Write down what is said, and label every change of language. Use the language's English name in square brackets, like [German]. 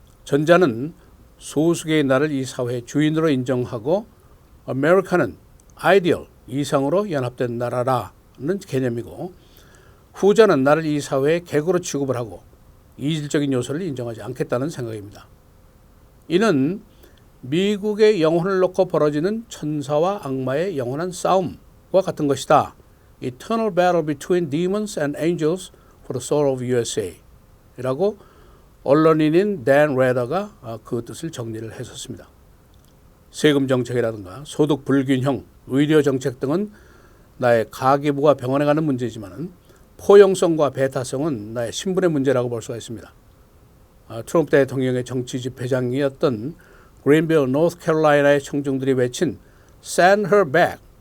[Korean] 전자는 소수계의 나를 이 사회의 주인으로 인정하고 아메리카는 아이디얼, 이상으로 연합된 나라라는 개념이고 후자는 나를 이 사회의 객으로 취급을 하고 이질적인 요소를 인정하지 않겠다는 생각입니다. 이는 미국의 영혼을 놓고 벌어지는 천사와 악마의 영원한 싸움과 같은 것이다. [English] Eternal battle between demons and angels for the soul of USA [Korean] 라고 언론인인 댄 레더가 그 뜻을 정리를 했었습니다. 세금 정책이라든가 소득 불균형, 의료 정책 등은 나의 가계부가 병원에 가는 문제지만 포용성과 배타성은 나의 신분의 문제라고 볼 수가 있습니다. 트럼프 대통령의 정치 집회장이었던 그린빌, 노스캐롤라이나의 청중들이 외친 [English] Send her back.